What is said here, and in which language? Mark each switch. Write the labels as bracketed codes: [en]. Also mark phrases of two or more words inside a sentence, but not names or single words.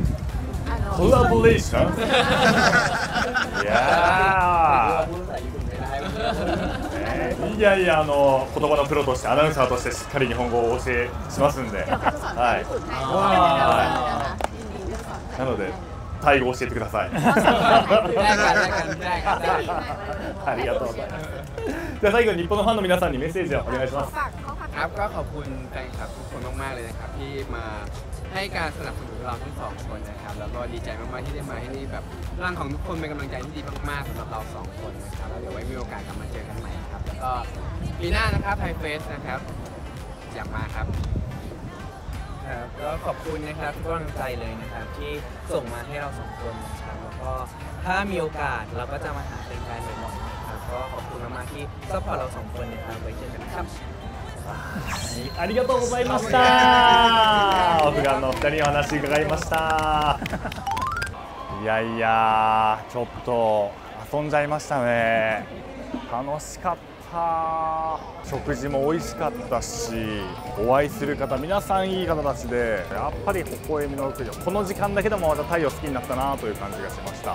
[ja] collaboration いやいや言葉のプロとしてアナウンサーとしてしっかり日本語をお教えしますんで、はい。なのでタイ語教えてください。 [th] ได้กันได้กันได้ [ja] ありがとうございます。じゃあ最後に日本のファンの皆さんにメッセージをお願いします。 [th] ครับก็ขอบคุณแฟนคลับทุกคนมากๆเลยนะครับที่มาให้การสนับสนุนเราทั้งสองคนนะครับแล้วก็ดีใจมากๆที่ได้มาที่นี่แบบร่างของทุกคนเป็นกำลังใจที่ดีมากๆสำหรับเราสองคนนะครับแล้วเดี๋ยวไว้มีโอกาสกลับมาเจอกันใหม่ครับแล้วก็ปีหน้านะครับไทยเฟสนะครับอยากมาครับ ครับก็ขอบคุณนะครับทุกกำลังใจเลยนะครับที่ส่งมาให้เราสองคนนะครับแล้วก็ถ้ามีโอกาสเราก็จะมาหาแฟนๆบ่อยๆนะครับก็ขอบคุณมากๆที่ซัพพอร์ตเราสองคนนะครับไว้เจอกันครับ [ja] ありがとうございました。オフガンのお二人にお話伺いました。いやいや、ちょっと遊んじゃいましたね。楽しかった。食事も美味しかったし、お会いする方皆さんいい方たちで、やっぱり微笑みの国この時間だけでもまたタイを好きになったなという感じがしました。